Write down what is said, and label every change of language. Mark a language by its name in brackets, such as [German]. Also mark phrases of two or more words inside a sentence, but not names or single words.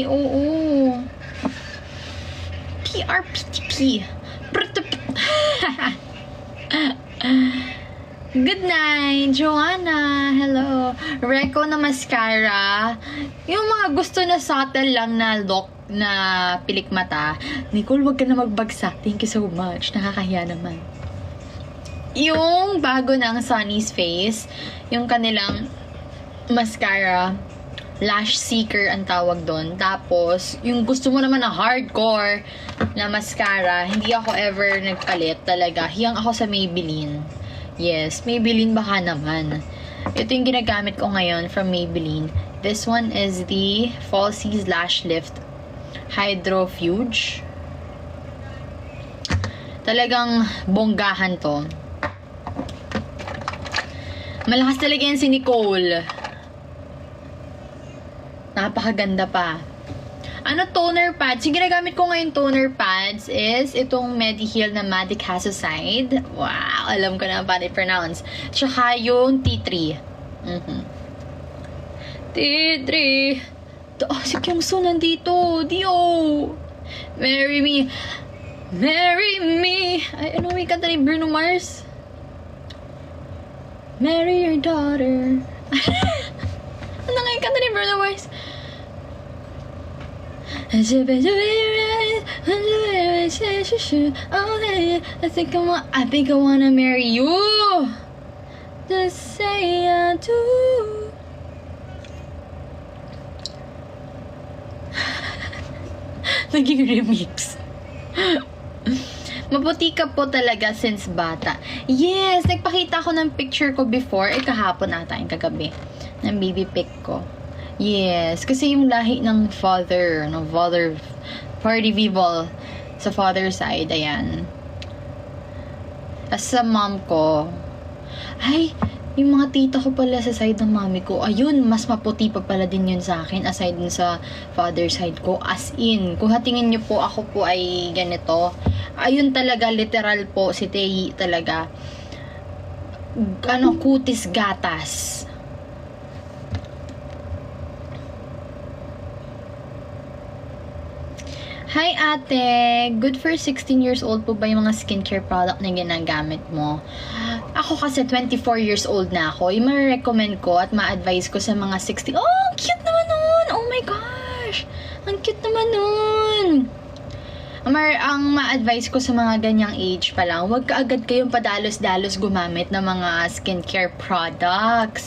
[Filipino] Oo. PRPTP. [English] Good night, Joanna. Hello. [Filipino] Reco na mascara. Yung mga gusto na subtle lang na look na pilik mata. Nicole, wag ka na magbagsak. [English] Thank you so much. [Filipino] Nakakahiya naman. Yung bago ng Sunny's Face, yung kanilang mascara, Lash Seeker ang tawag doon. Tapos, yung gusto mo naman na hardcore na mascara, hindi ako ever nagpalit talaga. Hiyang ako sa Maybelline. Yes, Maybelline baka naman. Ito yung ginagamit ko ngayon from Maybelline. [English] This one is the Falsies Lash Lift Hydrofuge. [Filipino] Talagang bonggahan to. Malakas talaga yan si Nicole. Napakaganda pa. Ano [English] toner pads? [Filipino] Yung ginagamit ko ngayon [English] toner pads is [Filipino] itong Mediheal na Matic Hasocide. Wow! Alam ko na paano i-pronounce. Tsaka yung T3. T3. Oh, si Kyungso nandito. Dio. [English] Marry me. Marry me. [Filipino] Ay, ano may kanta ni Bruno Mars? [English] Marry your daughter. [Filipino] Ano nga yung kanta ni Bruno Mars? [English] I think I wanna marry you. Just say I do. [Filipino] Naging remix. Maputi ka po talaga since bata. Yes, nagpakita ko ng picture ko before. Kahapon ata yung kagabi. Ng baby pic ko. Yes, kasi yung lahi ng father, [English] party people [Filipino] sa [English] father side, [Filipino] ayan. As sa mom ko, ay, yung mga tita ko pala sa side ng mami ko, ayun, mas maputi pa pala din yun sa akin, aside dun sa [English] father side [Filipino] ko. [English] As in, [Filipino] kung hatingin nyo po, ako po ay ganito. Ayun talaga, literal po, si Tehi talaga. Kutis gatas. Hi ate! [English] Good for 16 years old [Filipino] po ba yung mga [English] skincare product [Filipino] na ginagamit mo? Ako kasi 24 [English] years old [Filipino] na ako. Yung ma-recommend ko at ma-advise ko sa mga 60. Oh, ang cute naman nun! [English] Oh my gosh! [Filipino] Ang cute naman nun! Ang ma-advise ko sa mga ganyang age pa lang, huwag ka agad kayong padalos-dalos gumamit ng mga [English] skincare products.